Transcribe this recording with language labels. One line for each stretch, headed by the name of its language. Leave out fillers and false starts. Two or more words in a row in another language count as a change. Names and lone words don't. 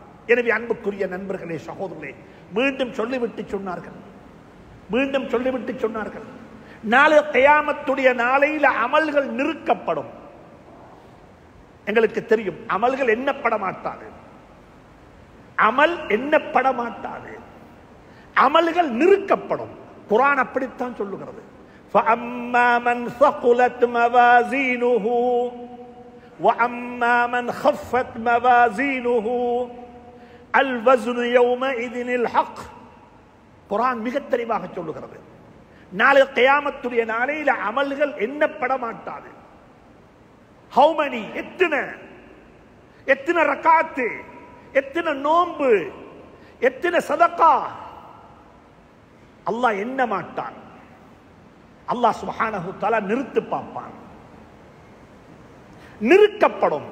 Tamil: எனவே அன்புக்குரிய நண்பர்களே, சகோதரர்களே, மீண்டும் சொல்லிவிட்டு சொன்னார்கள், மீண்டும் சொல்லிவிட்டு சொன்னார்கள், நாளை கியாமத்துடைய நாளையில அமல்கள் நிறுக்கப்படும். எங்களுக்கு தெரியும் அமல்கள் எண்ணப்பட மாட்டாது, அமல் எண்ணப்பட மாட்டாது, அமல்கள் நிறுக்கப்படும். குர்ஆன் அப்படித்தான் சொல்லுகிறது.
Arabic: فَأَمَّا مَنْ ثَقُلَتْ مَوَازِينُهُ وَأَمَّا مَنْ خَفَّتْ مَوَازِينُهُ الْوَزْنُ يَوْمَئِذٍ الْحَقُّ.
Tamil: குர்ஆன் மிக தெளிவாக சொல்லுகிறது, நாளை கியாமத்துடைய நாளையில அமல்கள் எண்ணப்பட மாட்டாது.
English: How many?
Tamil: எத்தனை ரக்காத்து, எத்தனை நோன்பு, எத்தனை சதகா, அல்லாஹ் எண்ண மாட்டான்.
Arabic: الله سبحانه تعالى
Tamil: நிறுத்து பார்ப்பான், நிறுக்கப்படும்.